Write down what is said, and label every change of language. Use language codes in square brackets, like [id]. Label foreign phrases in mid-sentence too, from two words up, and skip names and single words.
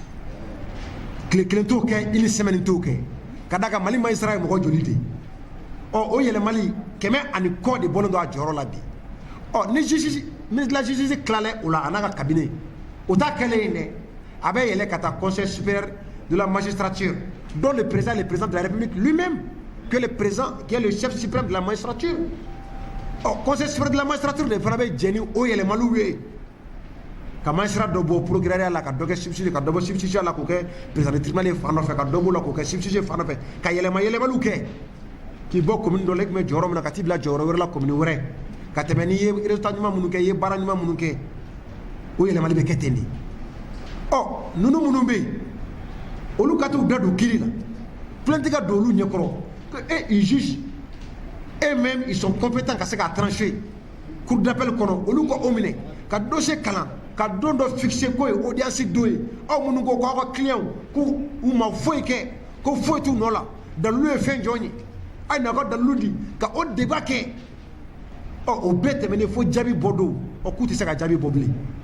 [bm] tile kelen t'o kɛ [fr] une semaine [bm] t'o kɛ ka d'a kan Mali magistrat ye mɔgɔ joli de ɔ o yɛlɛmali 100 kɔ de bɔlen don a jɔyɔrɔ la bi ɔ ni justice [fr] ministre de la justice [bm] tilala o la a n'a ka cabinet o t'a kɛlen ye dɛ a bɛ yɛlɛ ka taa [fr] conseil supérieur de la magistrature dont le président de la République lui-même que le président qui est le chef suprême de la magistrature [bm] ɔ [fr] conseil supérieur de la magistrature [bm] de fana bɛ jɛ ni o yɛlɛmaliw ye ka magistrat dɔ bɔ procureur la ka dɔ kɛ substitut ka dɔ bɔ substitut la k'o kɛ [fr] président du tribunal [bm] ye fan dɔ fɛ ka dɔ b'o la k'o kɛ substitut fan dɔ fɛ ka yɛlɛmaliw kɛ k'i bɔ commune dɔ la i tun bɛ jɔyɔrɔ min na ka t'i bila jɔyɔrɔ wɛrɛ la commune wɛrɛ ka tɛmɛ n'i ye résultat ɲuman minnu kɛ i ye baara ɲuman minnu kɛ o yɛlɛmali bɛ kɛ ten de ɔ ninnu minnu bɛ yen olu ka t'u da don kiiri la plainte ka don olu ɲɛkɔrɔ [fr] que ils jugent eux-mêmes ils sont compétents [bm] ka se k'a trancher [fr] cour d'appel [bm] kɔnɔ olu ka o minɛ ka dossier kalan ka don dɔ fixer k'o ye audience don ye aw minnu ko k'aw ka client k'u ma foyi kɛ ko foyi t'u nɔ la dalilu ye fɛn jɔn ye a ye n'a ka dalilu di ka o débat kɛ ɔ o bɛɛ tɛmɛnen fo jaabi bɔ don ɔ k'u tɛ se ka jaabi bɔ bilen